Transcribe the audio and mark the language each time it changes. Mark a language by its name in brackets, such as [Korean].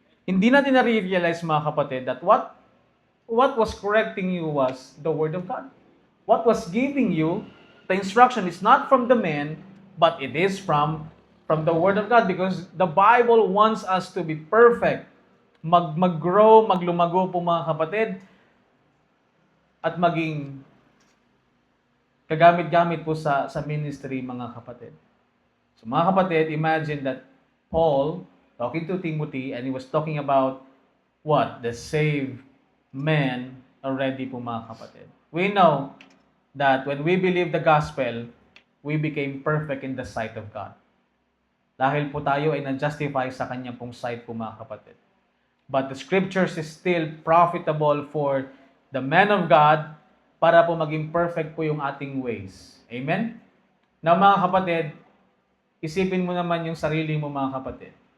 [Filipino] Hindi natin na-realize mga kapatid [English] that what was correcting you was the Word of God. What was giving you the instruction is not from the man, but it is from the Word of God, because the Bible wants us to be perfect. [Filipino] Mag-grow, maglumago po mga kapatid, at maging kagamit-gamit po sa ministry mga kapatid. [English] So [Filipino] mga kapatid, [English] imagine that Paul talking to Timothy, and he was talking about what? The saved man already [Filipino] po mga kapatid. [English] We know that when we believe the gospel, we became perfect in the sight of God. [Filipino] Dahil po tayo ay na-justify sa kanya pong sight po mga kapatid. [English] But the scriptures is still profitable for the man of God [Filipino] para po maging perfect po yung ating ways. [English] Amen? [Filipino] Now mga kapatid, isipin mo naman yung sarili mo mga kapatid.